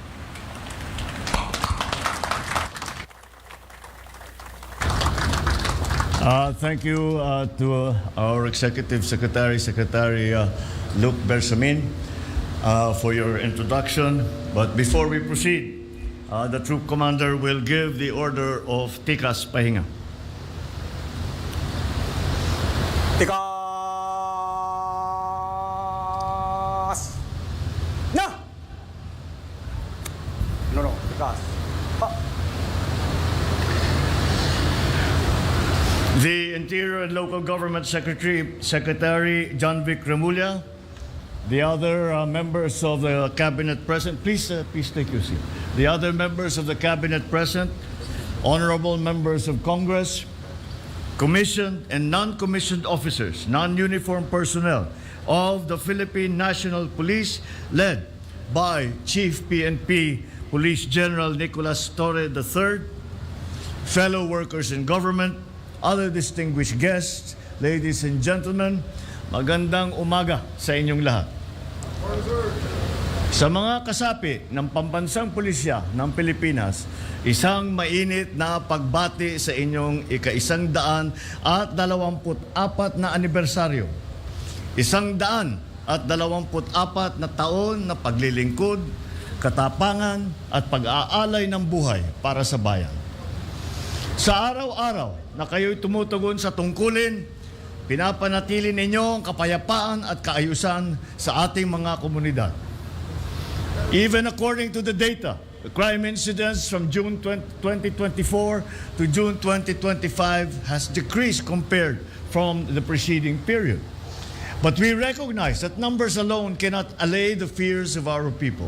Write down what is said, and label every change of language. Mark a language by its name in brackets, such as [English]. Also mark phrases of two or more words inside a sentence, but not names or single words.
[English] Thank you to our Executive Secretary, Luke Bersamin, for your introduction. But before we proceed, the Troop Commander will give the order of [Filipino] Tikas Pahinga. [English] Tikas! Na! No, tikas. The Interior and Local Government Secretary John Vic Remulla, the other members of the Cabinet present, please take your seat. The other members of the Cabinet present, honorable members of Congress, commissioned and non-commissioned officers, non-uniformed personnel of the Philippine National Police, led by Chief PNP Police General Nicolas Torre III, fellow workers in government, other distinguished guests, ladies and gentlemen, [Filipino] magandang umaga sa inyong lahat. Sa mga kasapi ng Pambansang Pulisya ng Pilipinas, isang mainit na pagbati sa inyong ika-124 na anibersaryo. 124 na taon na paglilingkod, katapangan at pag-aalay ng buhay para sa bayan. Sa araw-araw na kayo'y tumutugon sa tungkulin, pinapanatili ninyo ang kapayapaan at kaayusan sa ating mga komunidad. [English] Even according to the data, the crime incidence from June 2024 to June 2025 has decreased compared from the preceding period. But we recognize that numbers alone cannot allay the fears of our people.